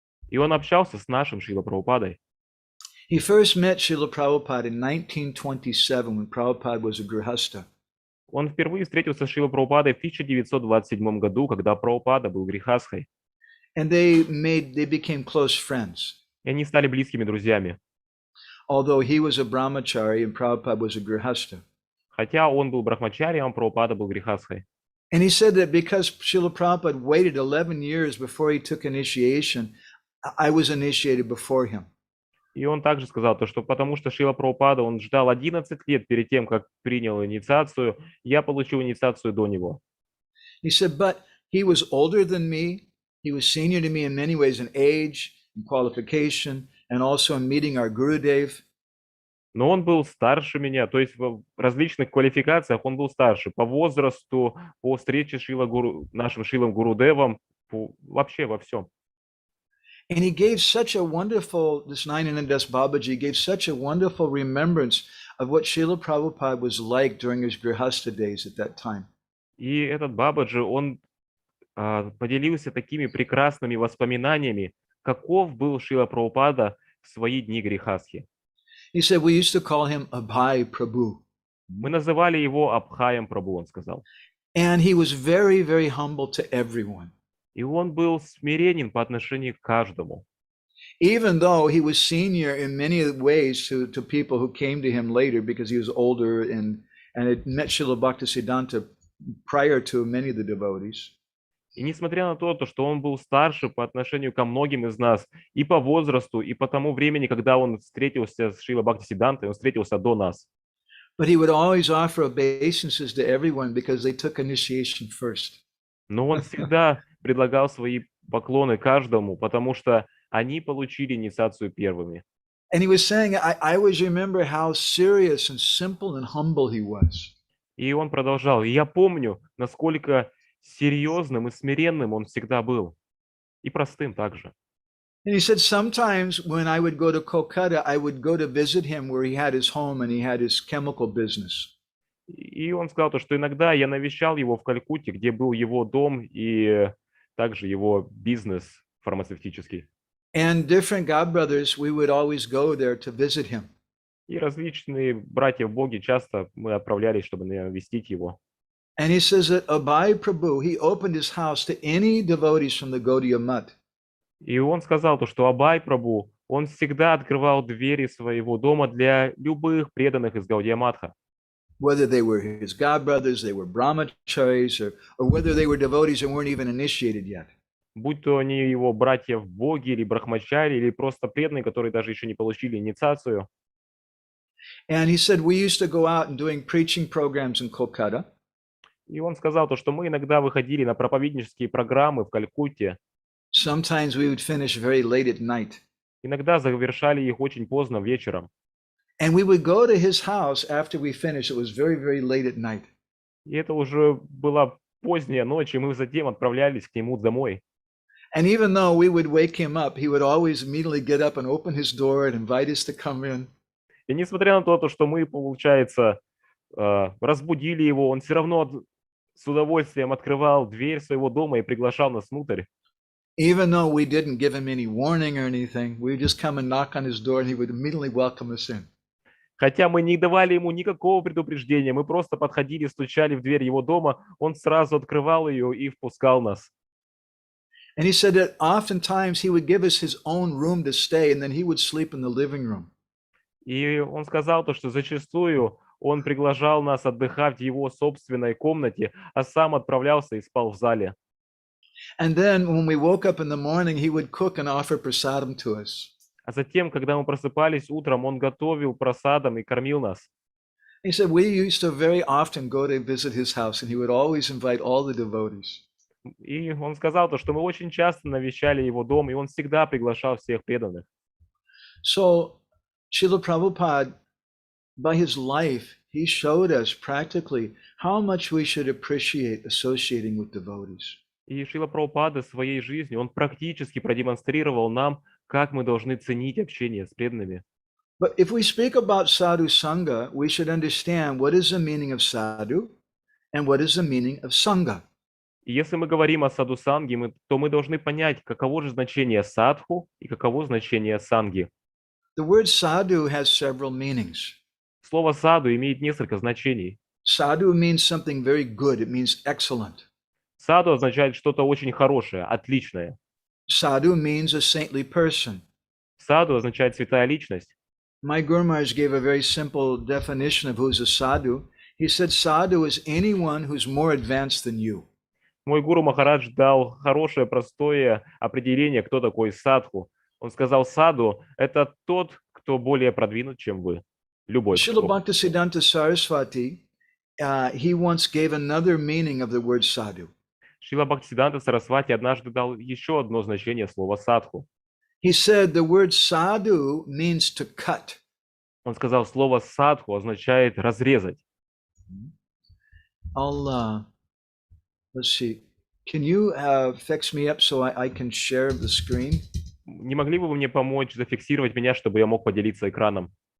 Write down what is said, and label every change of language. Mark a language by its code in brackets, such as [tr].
[ru] И он общался с нашим Шрила Прабхупадой. [en] He first met Srila Prabhupada in 1927 when Prabhupada was a grihasta. [ru] Он впервые встретился с Шрилой Прабхупадой в 1927 году, когда Прабхупада был грихастхой. [en] And they became close friends. [ru] И они стали близкими друзьями. [en] Although he was a brahmachari and Prabhupada was a grihasta. [ru] Хотя он был брахмачарием, а Прабхупада был грихастхой. [en] And he said that because Srila Prabhupada waited 11 years before he took initiation, I was initiated before him. [ru] И он также сказал, то, что потому что Шрила Прабхупада, он ждал 11 лет перед тем, как принял инициацию, я получил инициацию до него. [en] He said, but he was older than me. He was senior to me in many ways in age, in qualification, and also in meeting our Gurudev. [ru] Но он был старше меня, то есть в различных квалификациях он был старше по возрасту, по встрече с нашим Шрилом Гурудевом, вообще во всем. [en] And he gave such a wonderful, this Nayananda Das Babaji gave such a wonderful remembrance of what Srila Prabhupada was like during his Grihastha days at that time. [ru] И этот Бабаджи, он поделился такими прекрасными воспоминаниями, каков был Шрила Прабхупада в свои дни грехастхи. [en] He said, we used to call him Abhay Prabhu. [ru] Мы называли его Абхаем Прабhu, он сказал. [en] And he was very, very humble to everyone. [ru] И он был смиренен по отношению к каждому. [en] Even though he was senior in many ways to people who came to him later because he was older and had met Srila Bhaktisiddhanta prior to many of the devotees. [ru] И несмотря на то, что он был старше по отношению ко многим из нас, и по возрасту, и по тому времени, когда он встретился с Шрила Бхактисиддхантой, он встретился до нас. [en] But he would always offer obeisances to everyone because they took initiation first. [ru] Но он всегда предлагал свои поклоны каждому, потому что они получили инициацию первыми. [en] And he was saying, I always remember how serious and simple and humble he was. [ru] И он продолжал. И я помню, насколько серьезным и смиренным он всегда был. И простым также. [en] And he said, sometimes when I would go to Kolkata, I would go to visit him where he had his home and he had his chemical business. [ru] И он сказал то, что иногда я навещал его в Калькутте, где был его дом и также его бизнес фармацевтический. [en] And different God brothers, we would always go there to visit him. [ru] И различные братья в Боге часто мы отправлялись, чтобы навестить его. [en] And he says that Abhay Prabhu, he opened his house to any devotees from the Gaudiya Math. [ru] И он сказал то, что Абхай Прабху, он всегда открывал двери своего дома для любых преданных из Гаудия Матха. [en] Whether they were his God brothers, they were brahmacharis, or whether they were devotees and weren't even initiated yet. [ru] Будь то они его братья в Боге, или брахмачари, или просто преданные, которые даже еще не получили инициацию. [en] And he said, we used to go out and doing preaching programs in Kolkata. [ru] И он сказал то, что мы иногда выходили на проповеднические программы в Калькутте. [en] Sometimes we would finish very late at night. [ru] Иногда завершали их очень поздно вечером. [en] And we would go to his house after we finished. It was very, very late at night. [ru] И это уже была поздняя ночь, и мы затем отправлялись к нему домой. [en] And even though we would wake him up, he would always immediately get up and open his door and invite us to come in. [ru] И несмотря на то, что мы, получается, разбудили его, он все равно с удовольствием открывал дверь своего дома и приглашал нас внутрь. [en] Even though we didn't give him any warning or anything, we would just come and knock on his door and he would immediately welcome us in. [ru] Хотя мы не давали ему никакого предупреждения, мы просто подходили, стучали в дверь его дома, он сразу открывал ее и впускал нас. [en] And he said that oftentimes he would give us his own room to stay and then he would sleep in the living room. [ru] И он сказал то, что зачастую он приглашал нас отдыхать в его собственной комнате, а сам отправлялся и спал в зале. [en] And then when we woke up in the morning, he would cook and offer prasadam to us. [ru] А затем, когда мы просыпались утром, он готовил просадом и кормил нас. [en] He said we used to very often go to visit his house and he would always invite all the devotees. [ru] И он сказал то, что мы очень часто навещали его дом, и он всегда приглашал всех преданных. [en] So Srila Prabhupada, by his life, he showed us practically how much we should appreciate associating with devotees. [ru] И Шрила Прабхупада своей жизнью, он практически продемонстрировал нам, как мы должны ценить общение с преданными. [en] But if we speak about sadhu-sanga, we should understand what is the meaning of sadhu and what is the meaning of sangha. [ru] И если мы говорим о садху-санге, то мы должны понять, каково же значение садху и каково значение санги. [en] The word sadhu has several meanings. [ru] Слово саду имеет несколько значений. [en] Sadhu means something very good. It means excellent. [ru] Саду означает что-то очень хорошее, отличное. [en] Sadhu means a saintly person. [ru] Саду означает святая личность. [en] My Guru Maharaj gave a very simple definition of who's a sadhu. He said sadhu is anyone who's more advanced than you. [ru] Мой гуру Махарадж дал хорошее, простое определение, кто такой садху. Он сказал, саду – это тот, кто более продвинут, чем вы. Любой. [en] Srila Bhaktisiddhanta Saraswati, he once gave another meaning of the word sadhu. [ru] Шрила Бхактисиддханта Сарасвати однажды дал еще одно значение слова садху. [en] He said the word sadhu means to cut. [ru] Он сказал, слово садху означает разрезать. [en] Let's see. Can you fix me up so I can share the screen? [ru] Не могли бы вы мне помочь зафиксировать меня, чтобы я мог поделиться экраном?